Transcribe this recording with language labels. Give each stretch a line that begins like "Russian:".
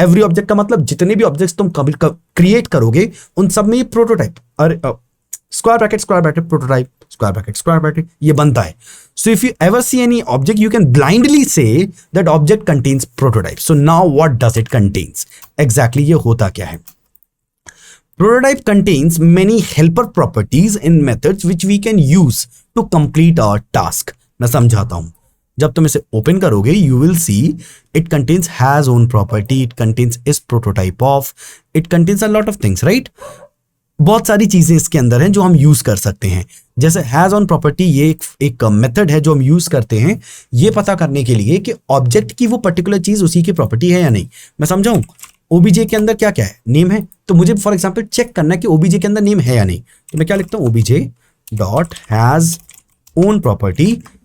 Hindi: Every object का मतलब जितने भी ऑब्जेक्ट्स तुम कभी क्रिएट करोगे उन सब में ये प्रोटोटाइप, अरे square bracket prototype square bracket ये बनता है।
English: So if you ever see any object you can blindly say that object contains prototype. So now what does it contains,
Hindi: exactly ये होता क्या है।
English: Prototype contains many helper properties and methods which we can use to complete our task.
Hindi: मैं समझाता हूं, जब तुम इसे ओपन करोगे
English: you will see it contains has own property, it contains is prototype of, it contains a lot of things, right?
Hindi: बहुत सारी चीजें इसके अंदर हैं जो हम यूज कर सकते हैं। जैसे हैज ऑन प्रॉपर्टी, ये एक मेथड है जो हम यूज करते हैं ये पता करने के लिए कि ऑब्जेक्ट की वो पर्टिकुलर चीज उसी की प्रॉपर्टी है या नहीं। मैं समझाऊं, ओबीजे के अंदर क्या क्या है, नेम है, तो मुझे फॉर एग्जांपल चेक करना है कि ओबीजे के अंदर नेम है या नहीं, तो मैं क्या लिखता हूं, OBJ dot has own property.